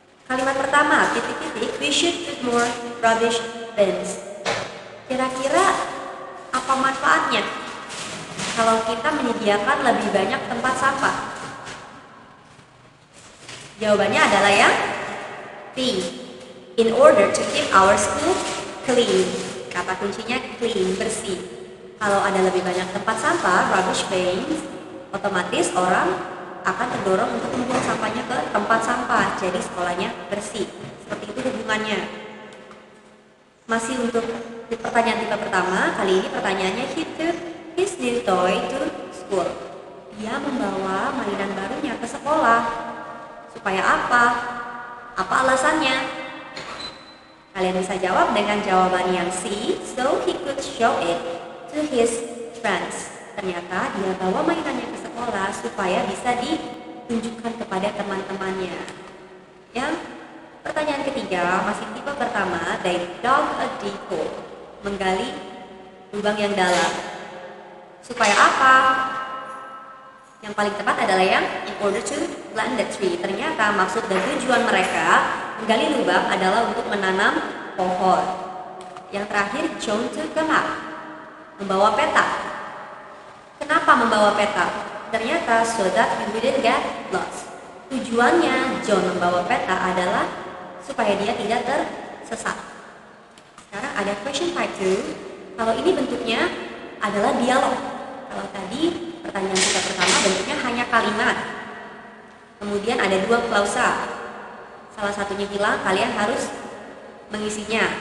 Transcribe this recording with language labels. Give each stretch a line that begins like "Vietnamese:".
Indonesian: Kalimat pertama, titik-titik,
English: we should put more rubbish bins.
Indonesian: Kira-kira apa manfaatnya kalau kita menyediakan lebih banyak tempat sampah? Jawabannya adalah yang B.
English: In order to keep our school clean.
Indonesian: Kata kuncinya clean, bersih. Kalau ada lebih banyak tempat sampah, rubbish bins, otomatis orang akan terdorong untuk membuang sampahnya ke tempat sampah. Jadi sekolahnya bersih. Seperti itu hubungannya. Masih untuk pertanyaan tipe pertama, kali ini pertanyaannya
English: he took his new toy to school.
Indonesian: Dia membawa mainan barunya ke sekolah. Supaya apa? Apa alasannya? Kalian bisa jawab dengan jawaban yang C,
English: so he could show it to his friends.
Indonesian: Ternyata dia bawa mainannya ke sekolah supaya bisa ditunjukkan kepada teman-temannya. Yang pertanyaan ketiga, masih tipe pertama,
English: they dug a deep hole.
Indonesian: Menggali lubang yang dalam. Supaya apa? Yang paling tepat adalah yang
English: in order to plant the tree.
Indonesian: Ternyata maksud dan tujuan mereka menggali lubang adalah untuk menanam pohon. Yang terakhir,
English: John took a map.
Indonesian: Membawa peta. Kenapa membawa peta? Ternyata
English: so that you wouldn't get lost.
Indonesian: Tujuannya John membawa peta adalah supaya dia tidak tersesat. Sekarang ada question type 2. Kalau ini bentuknya adalah dialog. Kalau tadi pertanyaan kita pertama bentuknya hanya kalimat. Kemudian ada 2 klausa. Salah satunya hilang, kalian harus mengisinya.